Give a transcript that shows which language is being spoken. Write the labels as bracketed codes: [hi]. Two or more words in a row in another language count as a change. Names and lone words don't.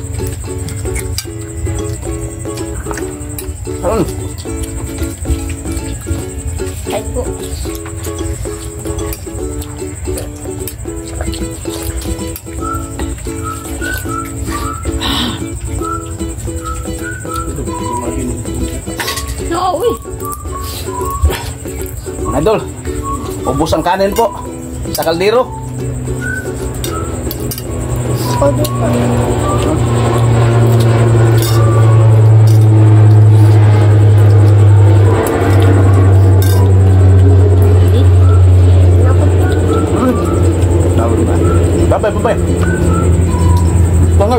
[vi] Thấy cô. Ôi. [tl] Mga idol, ubos ang kanin po sa kaldero. [vi] Cô đi con. [tl] Babay. [id] Tunggu,